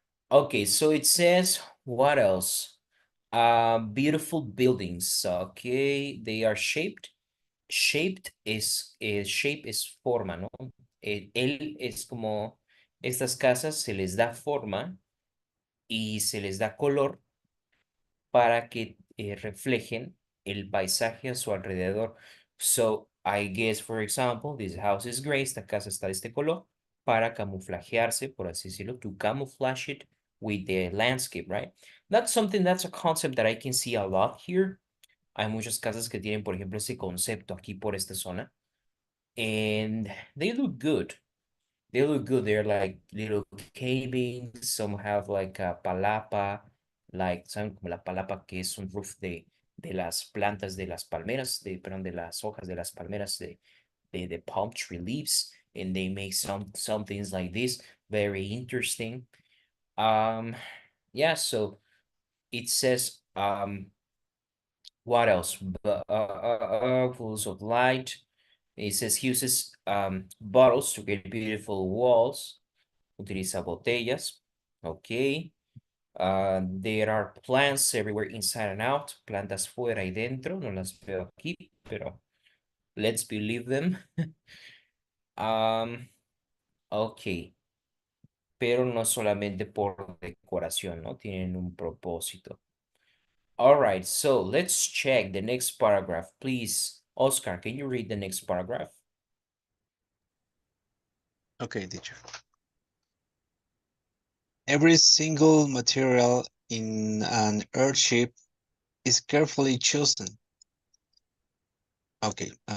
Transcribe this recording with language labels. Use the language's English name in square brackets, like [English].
[English] Okay, so it says, what else? Beautiful buildings. Okay, they are shaped. [Spanish] Shaped es shape es forma, ¿no? Él es como Estas casas se les da forma y se les da color para que reflejen el paisaje a su alrededor. [English] So, I guess, for example, this house is gray, [Spanish] esta casa está de este color, para camuflajearse, por así decirlo, [English] to camouflage it with the landscape, right? That's a concept that I can see a lot here. [Spanish] Hay muchas casas que tienen, por ejemplo, ese concepto aquí por esta zona. [English] And they look good. They look good. They're like little cabins. Some have like a palapa, like, ¿saben? [Spanish] Como la palapa que es un roof de las plantas de las palmeras, perdón, de las hojas de las palmeras de [English] palm tree leaves. And they make some things like this. Very interesting. Yeah, so it says, what else? Pools of light. It says he uses bottles to create beautiful walls. [Spanish] Utiliza botellas. [English] Okay. There are plants everywhere inside and out. [Spanish] Plantas fuera y dentro. No las veo aquí, pero [English] let's believe them. [Spanish] Okay. Pero no solamente por decoración, ¿no? Tienen un propósito. [English] All right, so let's check the next paragraph, please. Oscar, can you read the next paragraph? Okay, teacher. Every single material in an earthship is carefully chosen. Okay.